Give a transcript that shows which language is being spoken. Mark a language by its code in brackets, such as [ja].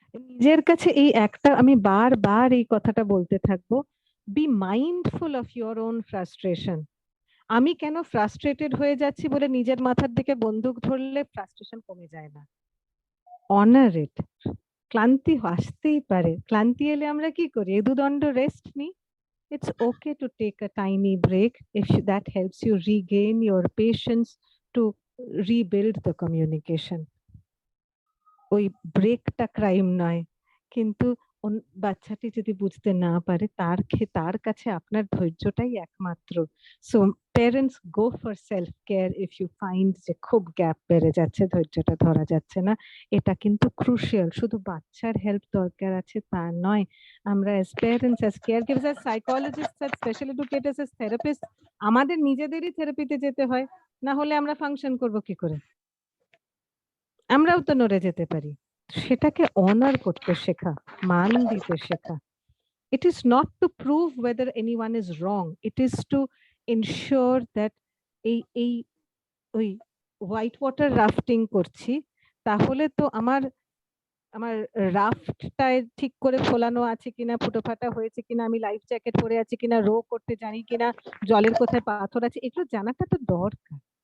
[bn] নিজের কাছে এই একটা আমি বারবার এই কথাটা বলতে থাকবো, [en] Be mindful of your own frustration. [bn] আমি কেন ফ্রাস্ট্রেটেড হয়ে যাচ্ছি বলে নিজের মাথার দিকে বন্দুক ধরলে ফ্রাস্ট্রেশন কমে যায় না। [en] Honour it. [bn] ক্লান্তি আসতেই পারে, ক্লান্তি এলে আমরা কি করি? দুদণ্ড রেস্ট নিই। [en] It's okay to take a tiny break if that helps you regain your patience to rebuild the communication. [bn] ওই ব্রেকটা ক্রাইম নয়, কিন্তু বাচ্চাটি যদি বুঝতে না পারে তার কাছে আপনার ধৈর্যটাই একমাত্র। [en] so parents go for self care if you find [bn] যে খুব গ্যাপ বেড়ে যাচ্ছে, ধৈর্যটা ধরা যাচ্ছে না, এটা কিন্তু ক্রুশিয়াল। শুধু বাচ্চার হেল্প দরকার আছে তা নয়, আমরা as parents, as care givers, as সাইকোলজিস্টস, as special educators, as therapist, আমাদের নিজেদেরই থেরাপিতে যেতে হয়, না হলে আমরা ফাংশন করব কি করে? আমরাও তো নড়ে যেতে পারি। সেটাকে অনার করতে শেখা, মান দিতে শেখা। [en] It is not to prove whether anyone is wrong. It is to ensure that [bn] এই ওই হোয়াইট ওয়াটার রাফটিং করছি, তাহলে তো আমার রাফটটায় ঠিক করে ফোলানো আছে কিনা, ফুটো ফাটা হয়েছে কিনা, আমি লাইফ জ্যাকেট পরে আছি কিনা, রো করতে জানি কিনা, জলের কোথায় পাথর আছে, এগুলো জানাটা তো দরকার।